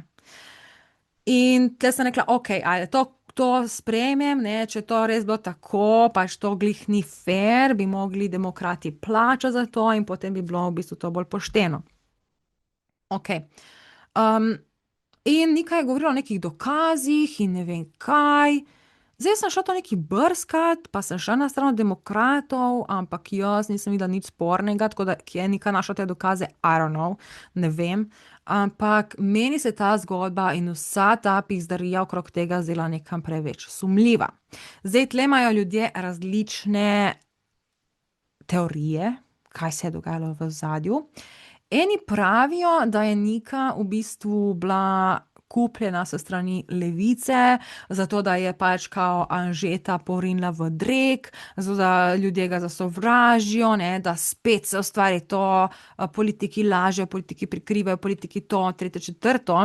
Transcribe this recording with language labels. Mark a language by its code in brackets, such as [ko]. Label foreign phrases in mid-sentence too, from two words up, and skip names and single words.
[sl] In tle sem rekla, ok, ali to sprejmem, ne, če to res bilo tako, pač to glih ni fair, bi mogli Demokrati plačati za to in potem bi bilo v bistvu to bolj pošteno. Ok. In Nika je govorila o nekih dokazih in ne vem kaj. Zdaj sem šla to neki brskat, pa sem šla na stran Demokratov, ampak jaz nisem videla nič spornega, tako da kje je Nika našla te dokaze, [en] I don't know, [sl] ne vem. Ampak meni se ta zgodba in vsa ta pizdarija okrog tega zdela nekam preveč sumljiva. Zdaj tle imajo ljudje različne teorije, kaj se je dogajalo v ozadju. Eni pravijo, da je Nika v bistvu bila kupljena s strani Levice, zato da je pač kao Anžeta porinila v drek, zato da ljudje ga zasovražijo, ne, da spet se ustvari to, politiki lažejo, politiki prikrivajo, politiki to, tretje, četrto.